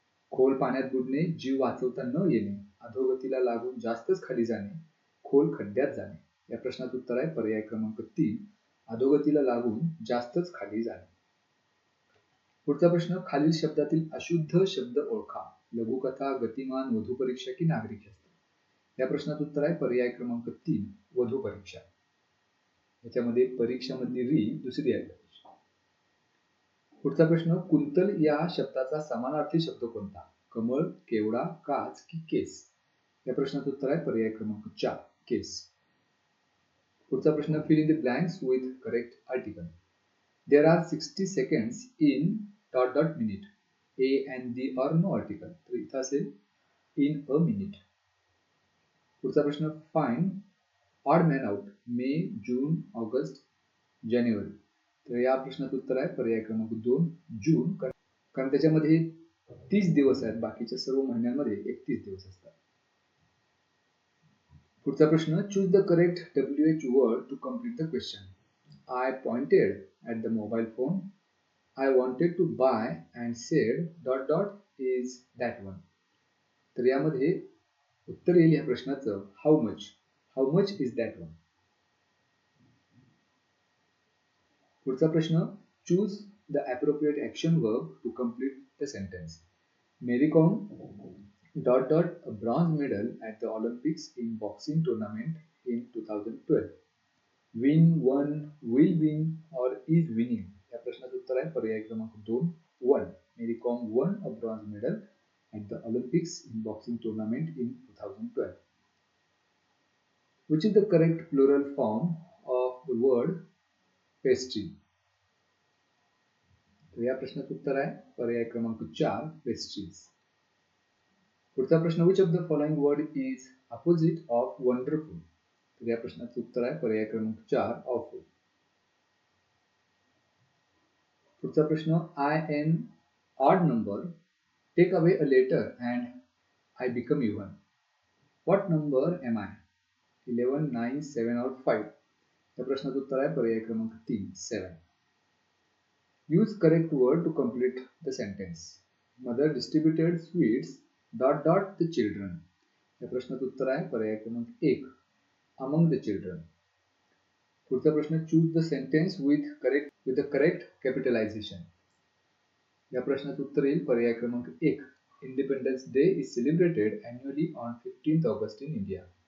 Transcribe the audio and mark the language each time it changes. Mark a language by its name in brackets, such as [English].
[Marathi] खोल पाण्यात बुडणे, जीव वाचवता न येणे, अधोगतीला लागून जास्तच खाली जाणे, खोल खड्ड्यात जाणे. या प्रश्नाचं उत्तर आहे पर्याय क्रमांक 3, अधोगतीला लागून जास्तच खाली जाणे. पुढचा प्रश्न, खालील शब्दातील अशुद्ध शब्द ओळखा. लघुकथा, गतिमान, वधूपरीक्षा की नागरिक शास्त्र? या प्रश्नाचं उत्तर आहे पर्याय क्रमांक 3, वधूपरीक्षा. याच्यामध्ये परीक्षा मधली री दुसरी आहे. पुढचा प्रश्न, कुंतल या शब्दाचा समानार्थी शब्द कोणता? कमळ, केवडा, काच की केस? या प्रश्नाचं उत्तर आहे पर्याय क्रमांक 4, केस. पुढचा प्रश्न, [English] fill in the blanks with correct article. There are 60 seconds in ... minute. A and the or no article. [Marathi] तर इथं असेल [English] in a minute. [Marathi] पुढचा प्रश्न, [English] find odd man out. [Marathi] मे, जून, ऑगस्ट, जानेवारी. तर या प्रश्नाचं उत्तर आहे पर्याय क्रमांक 2, जून. कारण त्याच्यामध्ये 30 दिवस आहेत, बाकीच्या सर्व महिन्यांमध्ये 31 दिवस असतात. पुढचा प्रश्न, [English] choose the correct WH word to complete the question. I pointed at the mobile phone. I wanted to buy and said ... is that one. [Marathi] तर यामध्ये उत्तर येईल या प्रश्नाचं [English] how much is that one. [Marathi] पुढचा प्रश्न, [English] choose the appropriate action verb to complete the sentence. Mary Kom ... a bronze medal at the Olympics in boxing tournament in 2012. Win, won, will win or is winning? [Marathi] या प्रश्नाचं उत्तर आहे पर्याय क्रमांक 2, won. [English] Mary Kom won a bronze medal at the Olympics in boxing tournament in 2012. Which is the correct plural form of the word pastry? [Marathi] तर या प्रश्नाचं उत्तर आहे पर्याय क्रमांक 4, pastries. पुढचा प्रश्न, [English] which of the following word is opposite of wonderful? [Marathi] तर या प्रश्नाचं उत्तर आहे पर्याय क्रमांक 4, awful. पुढचा प्रश्न, [English] I am odd number. Take away a letter and I become even. What number am I? 11, 9, 7 or 5? [Marathi] या प्रश्नाचं उत्तर आहे पर्याय क्रमांक 3, 7. [English] Use correct word to complete the sentence. Mother distributed sweets ... the children. [Marathi] या प्रश्नाचं उत्तर आहे पर्याय क्रमांक 1, [English] among the children. [Marathi] पुढचा प्रश्न, [English] choose the sentence with the correct capitalization. [Marathi] या प्रश्नाचं उत्तर येईल पर्याय क्रमांक 1, [English] Independence Day is celebrated annually on 15th August in India.